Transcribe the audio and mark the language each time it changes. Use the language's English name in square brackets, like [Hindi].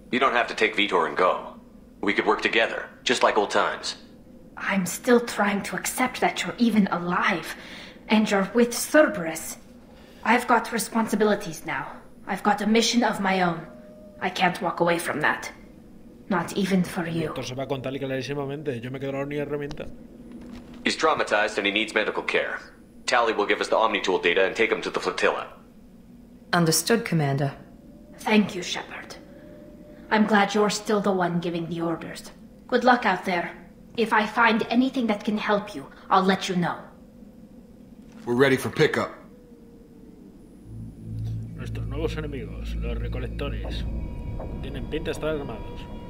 [English] You don't have to take Vitor and go. We could work together, just like old times. I'm still trying to accept that you're even alive, and you're with Cerberus. I've got responsibilities now. I've got a mission of my own. I can't walk away from that. Not even for you. [Spanish] Esto se va a contar clarísimamente. Yo me quedo la única herramienta. [English] He's traumatized and he needs medical care. Tali will give us the Omnitool data and take him to the flotilla. Understood, Commander. Thank you, Shepard. I'm glad you're still the one giving the orders. Good luck out there. If I find anything that can help you, I'll let you know. We're ready for pickup. [Spanish] Nuestros nuevos enemigos, los recolectores. Tienen pinta de estar armados.